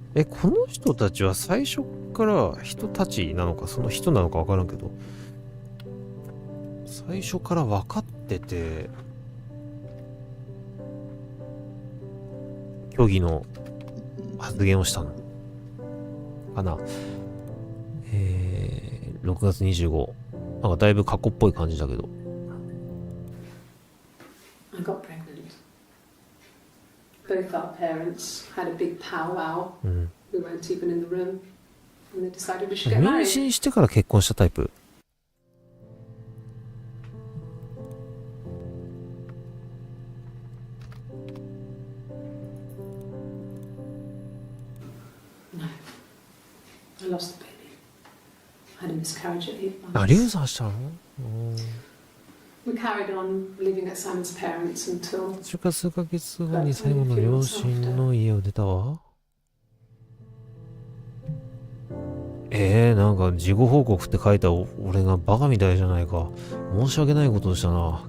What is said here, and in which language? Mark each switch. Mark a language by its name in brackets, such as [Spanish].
[Japanese] この人たちは最初から人たちなのか、その人なのかわからんけど、最初から分かってて、虚偽の発言をしたのかな。 6月25。なんかだいぶ過去っぽい感じだけど。 [English] I got pregnant. Both our parents had a big powwow. We weren't even in the room. And they decided we should get [Japanese] 妊 [English] married. [Japanese] 娠してから結婚したタイプ。 [English] No. I lost the baby. I had a miscarriage at 8 months. [Japanese] 流産したの [English] ？We carried on living at Simon's parents until [Japanese] それから数ヶ月後に最後の両親の家を出たわ。なんか事後報告って書いた俺がバカみたいじゃないか。申し訳ないことをしたな。